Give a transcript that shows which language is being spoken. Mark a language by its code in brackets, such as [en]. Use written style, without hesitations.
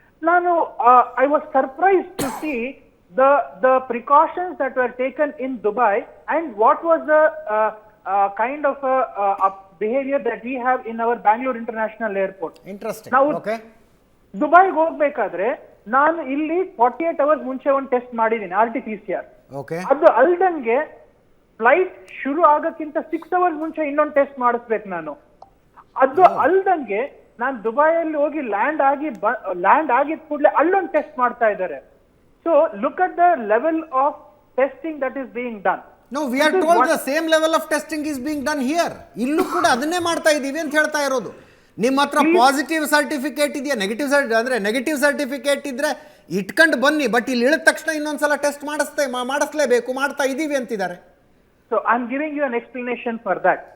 [kn] ನಾನು [en] I was surprised to see the precautions that were taken in Dubai and what was the kind of behavior that we have in our Bangalore International Airport. Interesting. Now, okay. [kn] ದುಬೈಗೆ ಹೋಗ್ಬೇಕಾದ್ರೆ ನಾನು ಇಲ್ಲಿ 48 hours ಮುಂಚೆ ಒಂದು test ಮಾಡಿದ್ದೀನಿ, RT-PCR. [en] Okay. [kn] ಅದು ಅಲ್ದಂಗೆ flight ಶುರು ಆಗಕ್ಕಿಂತ 6 hours ಮುಂಚೆ ಇನ್ನೊಂದು ಟೆಸ್ಟ್ ಮಾಡಿಸ್ಬೇಕು ನಾನು. ಅದು ಅಲ್ದಂಗೆ ನಾನು ದುಬೈಯಲ್ಲಿ ಹೋಗಿ ಲ್ಯಾಂಡ್ ಆಗಿದ ಕೂಡಲೇ ಅಲ್ಲೊಂದು ಟೆಸ್ಟ್ ಮಾಡ್ತಾ ಇದ್ದಾರೆ. [en] So look at the level of testing that is being done. No, we are told the same level of testing is being done here. [kn] ಇಲ್ಲೂ ಕೂಡ ಅದನ್ನೇ ಮಾಡ್ತಾ ಇದ್ದೀವಿ ಅಂತ ಹೇಳ್ತಾ ಇರೋದು. ನಿಮ್ಮ ಹತ್ರ ಪಾಸಿಟಿವ್ ಸರ್ಟಿಫಿಕೇಟ್ ಇದೆಯಾ, ನೆಗೆಟಿವ್ ಅಂದ್ರೆ ನೆಗೆಟಿವ್ ಸರ್ಟಿಫಿಕೇಟ್ ಇದ್ರೆ ಇಟ್ಕೊಂಡು ಬನ್ನಿ, ಬಟ್ ಇಲ್ಲಿ ಇಳಿದ ತಕ್ಷಣ ಇನ್ನೊಂದ್ಸಲ ಟೆಸ್ಟ್ ಮಾಡಿಸ್ಲೇಬೇಕು, ಮಾಡ್ತಾ ಇದ್ದೀವಿ ಅಂತಿದ್ದಾರೆ. [en] So I'm giving you an explanation for that.